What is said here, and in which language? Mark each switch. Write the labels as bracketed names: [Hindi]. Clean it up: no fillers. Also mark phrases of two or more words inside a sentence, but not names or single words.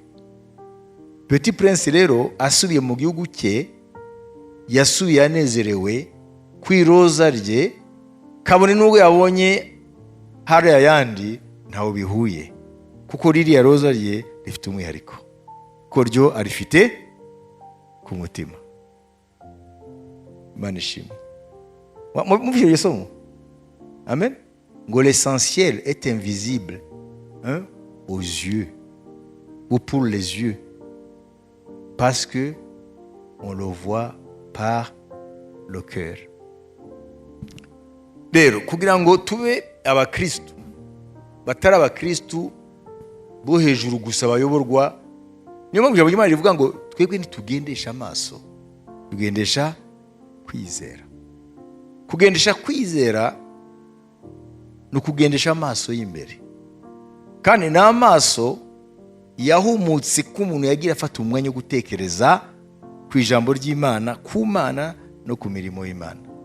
[Kinyarwanda] Petit Prince rero asubiye mu gihugu cye, yasubiye anezerewe kwiroza rye, kabone n'ubwo yabonye hari ayandi ntawe bihuye, kuko ririya roza rye rifite umwihariko, ko ryo arifite ku mutima. Imana ishimwe. Muvyo iryo somo? Amen. [French] Ngo l'essentiel est invisible, hein, aux yeux, ou pour les yeux, parce que on le voit par le cœur. [Kinyarwanda] Rero kugira ngo tube abakristu batari abakristu bo hejuru gusa bayoborwa, niyo mpamvu ijambo ry'Imana rivuga ngo twebwe ntitugendesha amaso, tugendesha kwizera. Kugendesha kwizera ni ukugendesha amaso y'imbere, kandi n'amaso yahumutse ko umuntu yagira afata umwanya wo gutekereza ku ijambo ry'Imana, ku Mana no ku mirimo y'Imana.